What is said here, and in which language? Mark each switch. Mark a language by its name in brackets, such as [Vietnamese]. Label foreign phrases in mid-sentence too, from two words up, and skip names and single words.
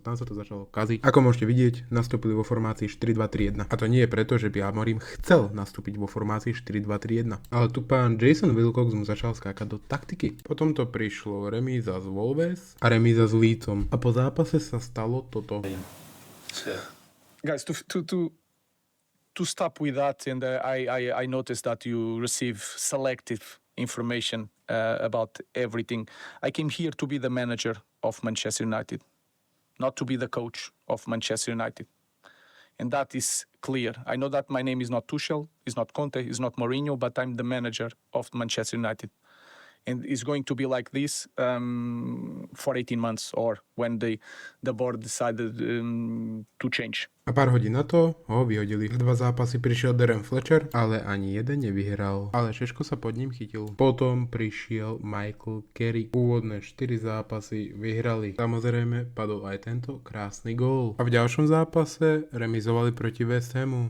[Slovak] Tam sa to začalo kaziť. Ako môžete vidieť, nastúpili vo formácii 4-2-3-1. A to nie je preto, že by Amorim chcel nastúpiť vo formácii 4-2-3-1. Ale tu pán Jason Wilcox mu začal skákať do taktiky. Potom to prišlo remíza z Wolves a remíza s Leedsom. A po zápase sa stalo toto. [English] Guys, to stop with that, and I noticed that you receive selective information about everything. I came here to be the manager of Manchester United, not to be the coach of Manchester United. And that is clear. I know that my name is not Tuchel, is not Conte, is not Mourinho, but I'm the manager of Manchester United. And it's going to be like this for 18 months, or when the board decided to change. [Slovak] A pár hodín na to ho vyhodili. 2 zápasy prišiel Darren Fletcher, ale ani jeden nevyhral. Ale Šeško sa pod ním chytil. Potom prišiel Michael Carrick. Úvodné 4 zápasy vyhrali. Samozrejme padol aj tento krásny gól. A v ďalšom zápase remizovali proti West Hamu.